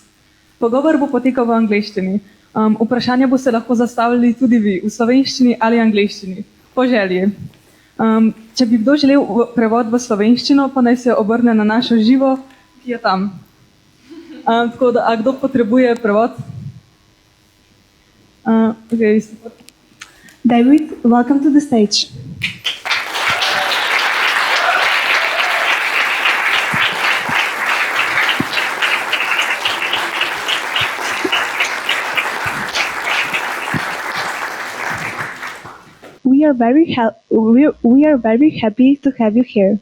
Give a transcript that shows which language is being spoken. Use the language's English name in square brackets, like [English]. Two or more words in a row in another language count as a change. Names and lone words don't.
[Slovenian] Pogovor bo potekal v angleščini. Vprašanja boste lahko zastavili tudi vi, v slovenščini ali angleščini, po želji. Če bi kdo želel prevod v slovenščino, pa naj se obrne na našo živo, ki je tam. Tako da, a kdo potrebuje prevod? Okay. [English] David, welcome to the stage. We are very happy to have you here.